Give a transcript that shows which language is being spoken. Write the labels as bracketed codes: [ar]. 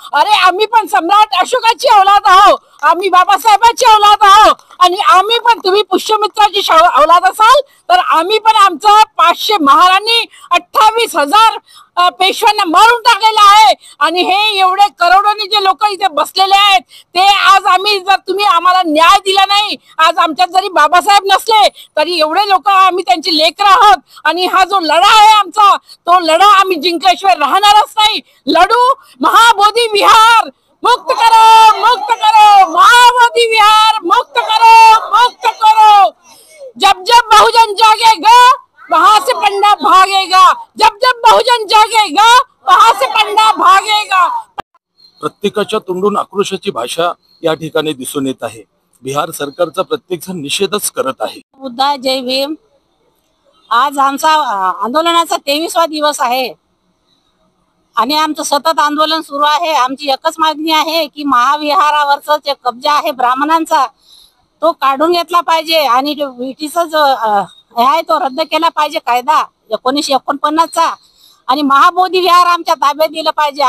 [mr] अरे आम्ही पण सम्राट अशोकाची औलाद आहोत, आम्ही बाबासाहेबांची औलाद आहोत, आणि आम्ही पण तुम्ही पुष्यमित्राची औलाद असाल तर आम्ही पण आमचा 500 महाराणी 28,000 पेशव्यांना मारून टाकलेला आहे। आणि हे एवढे करोडोनी जे लोक इथे बसलेले आहेत ते आज आम्ही जर तुम्ही आम्हाला न्याय दिला नाही, आज आमच्यात जरी बाबासाहेब नसले तरी एवढे लोक आम्ही त्यांची लेकर आहोत, आणि हा जो लढा आहे आमचा तो लढा आम्ही जिंकल्याशिवाय राहणारच नाही। [hi] लढू, महाबोधी विहार मुक्त करो, मुक्त करो, महाबोधी विहार मुक्त करो, मुक्त करो। जब जब बहुजन जागेगा वहां से पंडा भागेगा, जब जब बहुजन जागेगा वहां से पंडा भागेगा। [mr] प्रत्येकाच्या तोंडून आक्रोशाची भाषा या ठिकाणी दिसून येत आहे। बिहार सरकारचा प्रत्येक जण निषेधच करत आहे। बुद्धा जय भीम। आज आमचा आंदोलनाचा 23वा दिवस आहे आणि आमचं सतत आंदोलन सुरू आहे। आमची एकच मागणी आहे की महाविहारावरचा जे कब्जा आहे ब्राह्मणांचा तो काढून घेतला पाहिजे, आणि ब्रिटिशचा जो आहे तो रद्द केला पाहिजे कायदा 1949चा, आणि महाबोधी विहार आमच्या ताब्यात दिलं पाहिजे।